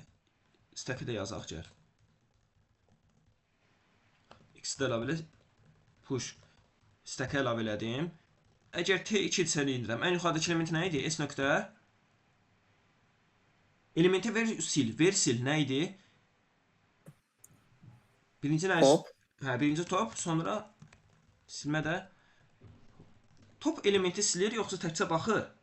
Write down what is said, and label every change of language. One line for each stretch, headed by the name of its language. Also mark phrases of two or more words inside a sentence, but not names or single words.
Azerbaijani: Stack-i də yazaq gəl. X-i də əlavə elə. Push. Stack-i əlavə elədim. Əgər T2-dirsə indirəm, ən yuxarıdakı element nə idi? S nöqtə. Elementi ver, sil nə idi? Birinci nə? Top. Hə, birinci top, sonra silmə də. Top elementi silir, yoxsa təkcə baxır?